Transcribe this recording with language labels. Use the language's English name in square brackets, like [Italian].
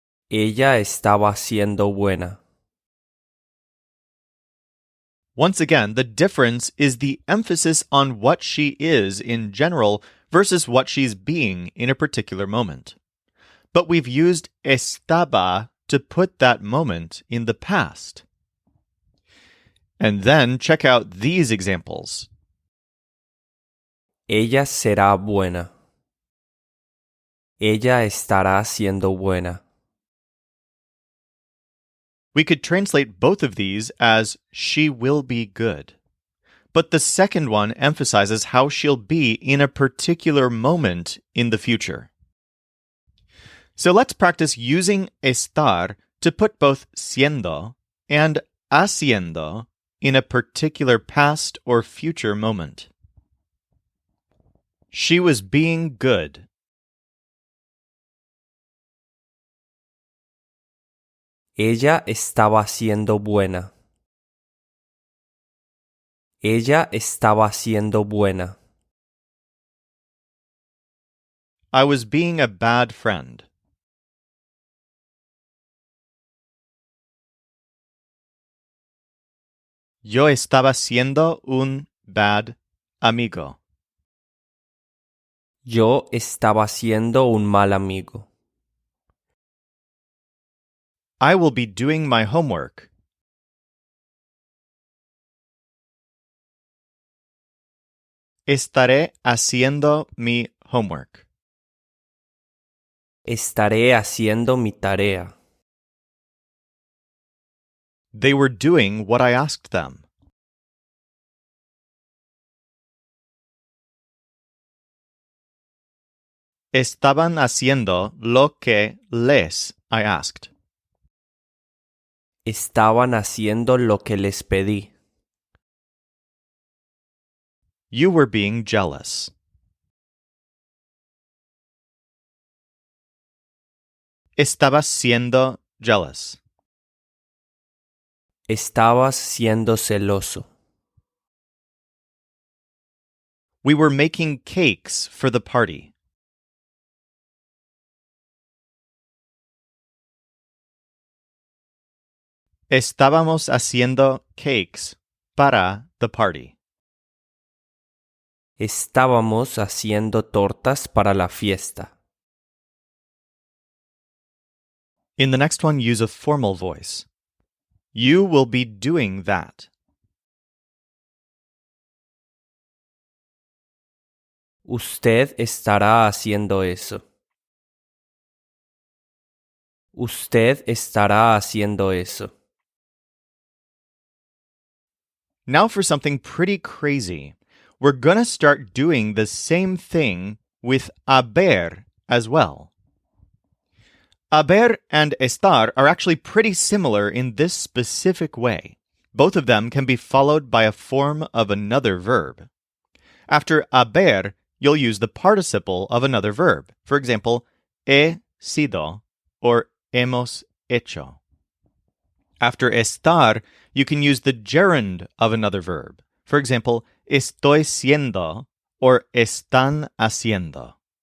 [Spanish] Ella estaba siendo buena. [English] Once again, the difference is the emphasis on what she is in general versus what she's being in a particular moment. But we've used estaba to put that moment in the past. And then check out these examples. [Spanish] Ella será buena. Ella estará siendo buena. [English] We could translate both of these as she will be good. But the second one emphasizes how she'll be in a particular moment in the future. So let's practice using estar to put both siendo and haciendo in a particular past or future moment. She was being good. [Spanish] Ella estaba siendo buena. Ella estaba siendo buena. [English] I was being a bad friend. [Spanish] Yo estaba siendo un bad amigo. Yo estaba siendo un mal amigo. [English] I will be doing my homework. [Spanish] Estaré haciendo mi homework. Estaré haciendo mi tarea. [English] They were doing what I asked them. [Spanish] Estaban haciendo lo que les [English] I asked. [Spanish] Estaban haciendo lo que les pedí. [English] You were being jealous. [Spanish] Estabas siendo jealous. Estabas siendo celoso. [English] We were making cakes for the party. [Spanish] Estábamos haciendo cakes para [English] the party. [Spanish] Estábamos haciendo tortas para la fiesta. [English] In the next one, use a formal voice. You will be doing that. [Spanish] Usted estará haciendo eso. Usted estará haciendo eso. [English] Now for something pretty crazy. We're going to start doing the same thing with haber as well. Haber and estar are actually pretty similar in this specific way. Both of them can be followed by a form of another verb. After haber, you'll use the participle of another verb. For example, [Spanish] he sido or hemos hecho. [English] After estar, you can use the gerund of another verb. For example, [Spanish] estoy siendo or están haciendo.